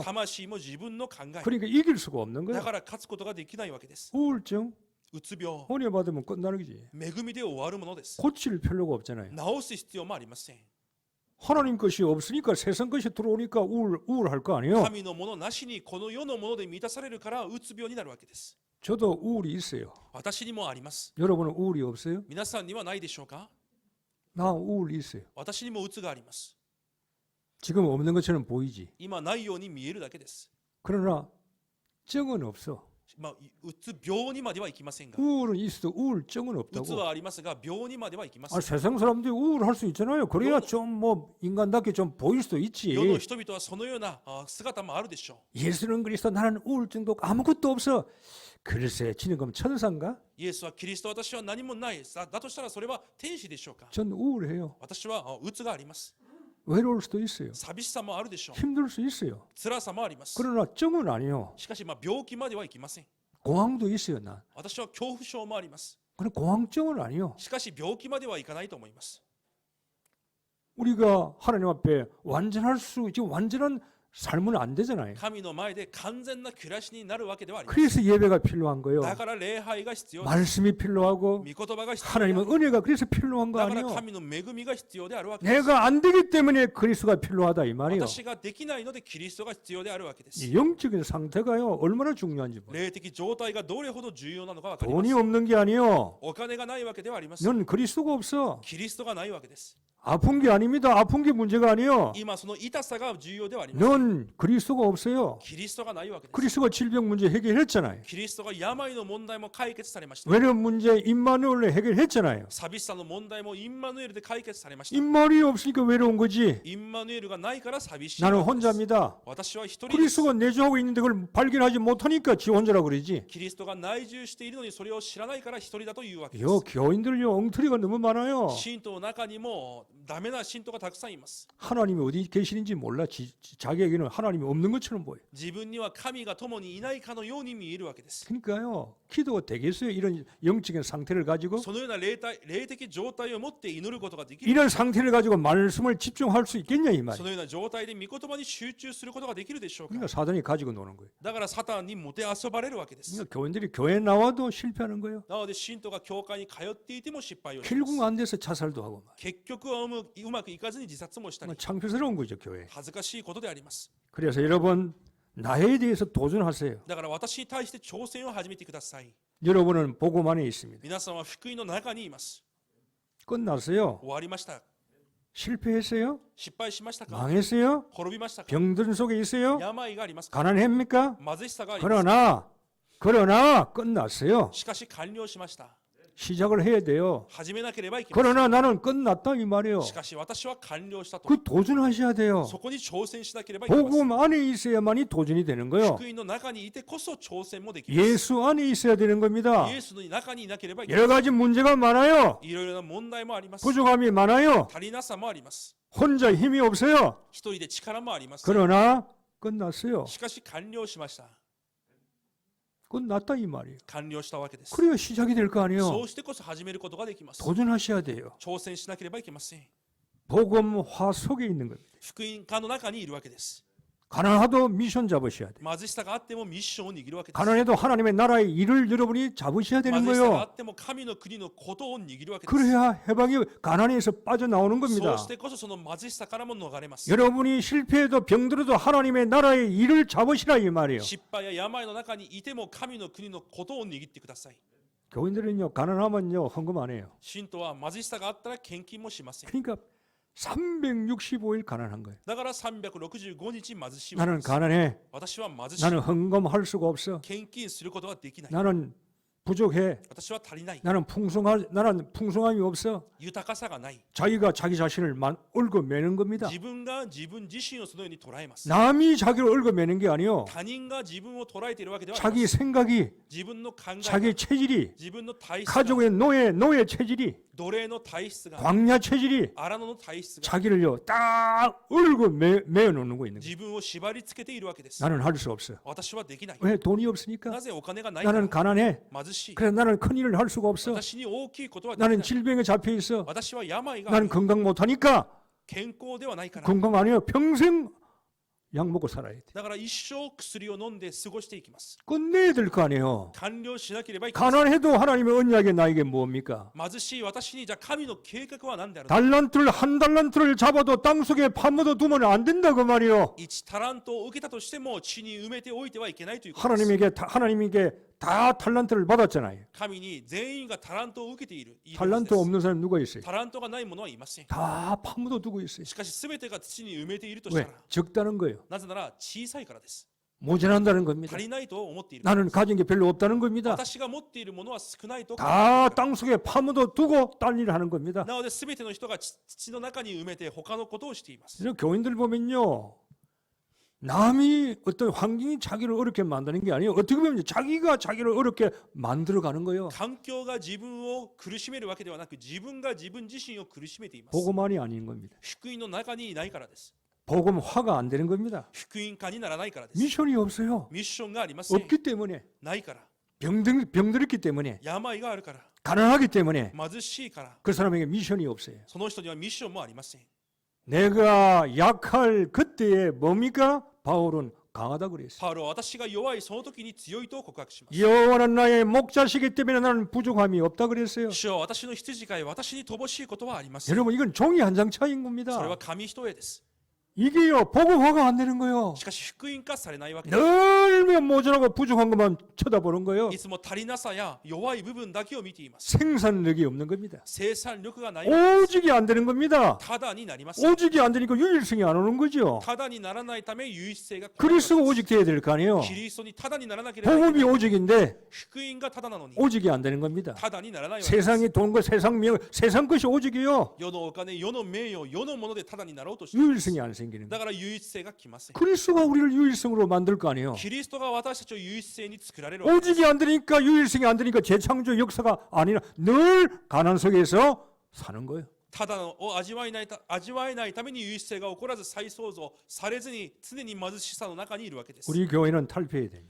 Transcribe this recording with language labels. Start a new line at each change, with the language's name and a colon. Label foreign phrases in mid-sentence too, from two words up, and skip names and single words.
Japanese: 魂も自分の考え。
Korean: 그러니까 이길 수가 없는
Japanese: だ
Korean: 거예요.
Japanese: から勝つことができないわけです。
Korean: 우울증,
Japanese: うつ病、
Korean: 은혜 받으면 끝나는 거지.
Japanese: 恵みで終わるものです。
Korean: 고칠 필요가 없잖아요.
Japanese: 治す必要もありません。
Korean: 하나님 것이 없으니까 세상 것이 들어오니까 우울할 거 아니에요.
Japanese: 神のものなしにこの世のもので満たされるからうつ病になるわけです。
Korean: 저도 우울이 있어요.
Japanese: 私にもあります。
Korean: 여러분은 우울이 없어요?
Japanese: 皆さんにはないでしょうか？
Korean: 나 우울이 있어요.
Japanese: 私にもうつがあります。
Korean: 지금 없는 것처럼 보이지.
Japanese: 今ないように見えるだけです。
Korean: 그러나 정은 없어.
Japanese: うつ病にまではいきませんが、
Korean: 우울은 있어도 우울증은
Japanese: うつ
Korean: 없다고.
Japanese: はありますが病にまではいきませ
Korean: 아,
Japanese: ん。
Korean: 세상 사람들이 우울할 수 있잖아요. 그래야 좀 뭐 인간답게 좀 보일 수도
Japanese: 世の
Korean: 있지.
Japanese: 人々はそのような姿もあるでしょ
Korean: 예수는 그리스도 나는 우울증도 없고 아무것도 없어. 글쎄, 지는 그럼 천사인가?
Japanese: う。イエスはキリスト、私は何もない。だとしたらそれは天使でしょうか？
Korean: 전 우울해요.
Japanese: 私はうつがあります。
Korean: 외로울 수도 있어요.
Japanese: 寂しさもあるでしょう。
Korean: 힘들 수 있어요.
Japanese: 辛さもあります。
Korean: 그러나 정은 아니요.
Japanese: しかし病気まではいきません。
Korean: 공황도 있어요, 나.
Japanese: 私は恐怖症もあります。
Korean: 그런 공황증은 아니요.
Japanese: しかし病気まではいかないと思います。
Korean: 우리가 하나님 앞에 지금 완전한 삶은 안 되잖아요.
Japanese: 神の前で完全な暮らしになるわけではありません。
Korean: 그래서 예배가 필요한 거예요.
Japanese: だから礼拝が必要です。
Korean: 말씀이 필요하고
Japanese: 御言葉が必要であ
Korean: 하나님은
Japanese: る。
Korean: 은혜가 그래서 필요한 거
Japanese: だから
Korean: 아니에요.
Japanese: 神の恵みが必要であるわけです。
Korean: 내가 안 되기 때문에 그리스도가 필요하다 이 말이에요.
Japanese: 私ができないのでキリストが必要であるわけです。
Korean: 이 영적인 상태가요 얼마나 중요한지 몰라요.
Japanese: 霊的状態がどれほど重要なのか分かりま
Korean: 돈이
Japanese: す。
Korean: 없는 게 아니에요.
Japanese: お金がないわけではありません。
Korean: 넌 그리스도가 없어.
Japanese: キリストがないわけです。
Korean: 아픈 게 아닙니다. 아픈 게 문제가 아니에요.
Japanese: 今その痛さが重要ではありません。
Korean: 넌 그리스도가 없어요.
Japanese: キリストがないわけです。
Korean: 그리스도가 질병 문제 해결했잖아요.
Japanese: キリストが病の問題も解決されました。
Korean: 외로운 문제 임마누엘로 해결했잖아요.
Japanese: 寂しさの問題もインマヌエルで解決されました。
Korean: 임마누엘이 없으니까 외로운 거지.
Japanese: インマヌエルがないから寂しい
Korean: 나는
Japanese: わけです。
Korean: 혼자입니다.
Japanese: 私は一人です。
Korean: 그리스도가 내주하고 있는데 그걸 발견하지 못하니까 지 혼자라 그러지.
Japanese: キリストが内住しているのにそれを知らないから一人だというわけです。
Korean: 요 교인들요 엉터리가 너무 많아요.
Japanese: 信徒の中にもダメな信徒がたくさんいます。
Korean: 하나님이 어디 계시는지 몰라. 자기에게는 하나님이 없는 것처럼 보여.
Japanese: 自分には神が共にいないかのように見えるわけです。
Korean: 그러니까요. 기도가 되겠어요. 이런 영적인 상태를 가지고
Japanese: そのような霊的状態を持って祈ることができる。
Korean: 이런 상태를 가지고 말씀을 집중할 수 있겠냐 이
Japanese: そ
Korean: 말이에요.
Japanese: のような状態で御言葉に集中することができるでしょうか。
Korean: 그러니까 사단이 가지고 노는 거예요.
Japanese: だからサタンにもてあそばれるわけです。
Korean: 그러니까 교인들이 교회 나와도 실패하는 거예요.
Japanese: なので信徒が教会に通っていても失敗をしま
Korean: 결국
Japanese: す。
Korean: 안 돼서 자살도 하고 막.
Japanese: 結局はうまくいかずに自殺もしたり、
Korean: 창피스러운 거죠 교회.
Japanese: 恥ずかしいことであります。
Korean: 그래서 여러분 나에 대해서 도전하세요.
Japanese: だから私に対して挑戦を始めてください。
Korean: 여러분은 복음 안에 있습니다.
Japanese: 皆さんは福音の中にいます。
Korean: 끝났어요.
Japanese: 終わりました。
Korean: 실패했어요?
Japanese: 失敗しましたか。
Korean: 망했어요?
Japanese: 滅びましたか。
Korean: 병든 속에 있어요?
Japanese: 病がありますか。
Korean: 가난합니까?
Japanese: 貧しさがありますか。
Korean: 그러나 끝났어요.
Japanese: しかし完了しました。
Korean: 시작을 해야 돼요.
Japanese: 始めなければいけません。
Korean: 그러나 나는 끝났다 이 말이에요.
Japanese: しかし私は完了したと。
Korean: 그 도전하셔야 돼요.
Japanese: そこに挑戦しなければいけません。
Korean: 복음 안에 있어야만이 도전이 되는 거예요.
Japanese: 福音の中にいてこそ挑戦もできます。
Korean: 예수 안에 있어야 되는 겁니다.
Japanese: イエスの中にいなければいけませ
Korean: 여러
Japanese: ん。
Korean: 가지 문제가 많아요.
Japanese: いろいろな問題もあります。
Korean: 부족함이 많아요.
Japanese: 足りなさもあります。
Korean: 혼자 힘이 없어요.
Japanese: 一人で力もあります。
Korean: 그러나 끝났어요.
Japanese: しかし完了しました。
Korean: 끝났다 이 말이에요.
Japanese: 完了したわけです。
Korean: 그래야 시작이 될 거
Japanese: そ
Korean: 아니에요.
Japanese: うしてこそ始めることができます。
Korean: 도전하셔야 돼요.
Japanese: 挑戦しなければいけません。
Korean: 복음화 속에 있는 겁니다.
Japanese: 福音家の中にいるわけです。
Korean: 가난하도 미션 잡으셔야 돼요.
Japanese: 貧しさがあってもミッションを握るわけです。
Korean: 가난해도 하나님의 나라의 일을 여러분이 잡으셔야 되는
Japanese: 貧しさがあ
Korean: 거예요.
Japanese: っても神の国のことを握るわけです。
Korean: 그래야 해방이 가난에서 빠져나오는
Japanese: そ
Korean: 겁니다.
Japanese: うしてこそその貧しさからも逃れます。
Korean: 여러분이 실패해도 병들어도 하나님의 나라의 일을 잡으시라 이 말이에요.
Japanese: 失敗や病の中にいても神の国のことを握ってください。
Korean: 교인들은요 가난하면요 헌금 안 해요.
Japanese: 信徒は貧しさがあったら献金もしません。
Korean: 그러니까 365일 가난한 거예요.
Japanese: だから365日貧しいわけ
Korean: 나는
Japanese: です。
Korean: 가난해.
Japanese: 私は貧しい。
Korean: 나는 헌금할 수가 없어.
Japanese: 献金することができない。
Korean: 나는 부족해.
Japanese: 私は足りない。
Korean: 나는 풍성함이 없어.
Japanese: 豊かさがない。
Korean: 자기가 자기 자신을 얽어매는 겁니다.
Japanese: 自分が自分自身をそのように捉えます。
Korean: 남이 자기를 얽어매는 게 아니요.
Japanese: 他人が自分を捉えているわけではない。
Korean: 자기 생각이
Japanese: 自分の考えが、
Korean: 자기 체질이
Japanese: 自分の体質が、
Korean: 가족의 노예 체질이
Japanese: 奴隷の体質が、
Korean: 광야 체질이
Japanese: 荒野の体質が
Korean: 자기를요 딱 얽어매어 놓는 거 있는 거예요.
Japanese: 自分を縛り付けているわけです。
Korean: 나는 할 수 없어.
Japanese: 私はできない。
Korean: 왜 돈이 없으니까?
Japanese: なぜお金がないから
Korean: 나는 가난해.
Japanese: 貧しい。
Korean: 그래서 나는 큰 일을 할 수가 없어.
Japanese: 私に大きいことはでき
Korean: 나는
Japanese: ない。
Korean: 질병에 잡혀 있어.
Japanese: 私は病があ
Korean: 나는
Japanese: る。
Korean: 건강 못하니까.
Japanese: 健康ではないから。
Korean: 건강 아니에요. 평생 약 먹고 살아야 돼.
Japanese: だから一生薬を飲んで過ごしていきます。
Korean: 끝내야 될 거 아니에요.
Japanese: 完了しなければいけません。
Korean: 가난해도 하나님의 언약이 나에게 뭡니까?
Japanese: 貧しい私にじゃあ神の計画は何であるのか。
Korean: 달란트를 한 달란트를 잡아도 땅속에 파묻어 두면 안 된다 그 말이요.
Japanese: 1 タラントを受けたとしても地に埋めておいてはいけないということです。
Korean: 하나님에게 다 달란트를 받았잖아요.
Japanese: 神に全員がタラントを受けている。いいはず
Korean: 달란트
Japanese: です
Korean: 없는 사람 누가 있어요?
Japanese: タラントがない者はいません。
Korean: 다 파묻어 두고 있어요.
Japanese: しかし全てが土に埋めているとした
Korean: 왜?
Japanese: ら、
Korean: 적다는 거예요.
Japanese: なぜなら小さいからです。
Korean: 모자란다는 겁니다.
Japanese: 足りないと思っている。
Korean: 나는 가진 게 별로 없다는 겁니다.
Japanese: 私が持っているものは少ないと考えている
Korean: 다
Japanese: から。
Korean: 땅속에 파묻어 두고 딴 일을 하는 겁니다.
Japanese: なので全ての人が土の中に埋めて他のことをしています。
Korean: 그래서 교인들 보면요. 남이 어떤 환경이 자기를 어렵게 만드는 게 아니에요. 어떻게 보면 자기가 자기를 어렵게 만들어가는 거예요.
Japanese: 環境が自分を苦しめるわけではなく、自分が自分自身を苦しめています。
Korean: 복음만이 아닌 겁니다.
Japanese: 福音の中にいないからです。
Korean: 복음화가 안 되는 겁니다.
Japanese: 福音家にならないからです。
Korean: 미션이 없어요.
Japanese: ミッションがありません。
Korean: 없기 때문에
Japanese: ないから。
Korean: 병들었기 때문에
Japanese: 病があるから。
Korean: 가난하기 때문에
Japanese: 貧しいから。
Korean: 그 사람에게 미션이 없어요.
Japanese: その人にはミッションもありません。
Korean: 내가 약할 그때에 뭡니까? 바울은 강하다 그랬어요.
Japanese: パウロは私が弱いその時に強いと告白します。
Korean: 여호와는 나의 목자시기 때문에 나는 부족함이 없다 그랬어요.
Japanese: 主は私の羊飼い、私に乏しいことはありません。
Korean: 여러분 이건 종이 한 장 차이인
Japanese: それ
Korean: 겁니다.
Japanese: は紙一重です。
Korean: 이게요 복음화가 안 되는 거예요.
Japanese: しかし福音化されないわけです。
Korean: 늘 모자라고 부족한 것만 쳐다보는 거예요.
Japanese: いつも足りなさや弱い部分だけを見ています。
Korean: 생산력이 없는 겁니다.
Japanese: 生産力がない。
Korean: 오직이 안 되는 겁니다.
Japanese: ただになりません。
Korean: 오직이 안 되니까 유일성이 안 오는 거죠.
Japanese: ただにならないため唯一性が来ない
Korean: 그리스도가
Japanese: わけです。
Korean: 오직 돼야 될 거 아니에요.
Japanese: キリストにただにならなければいけない。
Korean: 복음이 오직인데
Japanese: 福音がただなのに
Korean: 오직이 안 되는 겁니다.
Japanese: ただにならないわけです。
Korean: 세상이 돈과 세상 명, 세상 것이 오직이요.
Japanese: 世のお金、世の名誉、世のものでただになろうとしています。
Korean: 유일성이 안 생기는
Japanese: だ
Korean: 거예요.
Japanese: から唯一性が来ません。
Korean: 그리스도가 우리를 유일성으로 만들 거 아니에요.
Japanese: キリストが私たちを唯一性に作られるわけです。
Korean: 오직이 안 되니까 유일성이 안 되니까 재창조 역사가 아니라 늘 가난 속에서 사는 거예요.
Japanese: ただのを味わえないために優勢が起こらず再創造されずに常に貧しさの中にいるわけです。
Korean: 우리 교회는 탈피해야 됩니다.